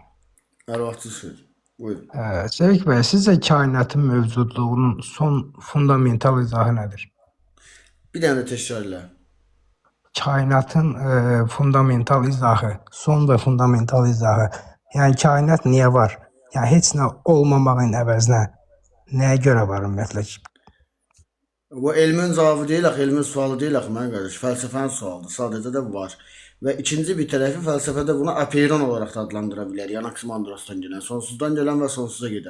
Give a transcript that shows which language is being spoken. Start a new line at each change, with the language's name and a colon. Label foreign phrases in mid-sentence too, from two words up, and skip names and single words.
Azerbaijani: Hər vaxtınız xeyir. Buyur.
Turkish: Sevik Bey, sizce kainatın mevcudluğunun son fundamental izahı nedir?
Azerbaijani: Bir dənə təkrarla.
Turkish: Kainatın fundamental izahı, son ve fundamental izahı. Yani kainat niye var?
Azerbaijani: Yani heç nə olmamağın əvəzinə nəyə görə var ümumiyyətlə? Bu elmin cavabı deyil axı, elmin sualı deyil axı mən qardaş. Fəlsəfənin sualıdır. Sadəcə də var. Və ikinci bir tərəfi fəlsəfədə bunu apeyron olaraq da adlandıra bilər. Yəni Anaximandrosdan gələn, sonsuzdan gələn və sonsuza gedən.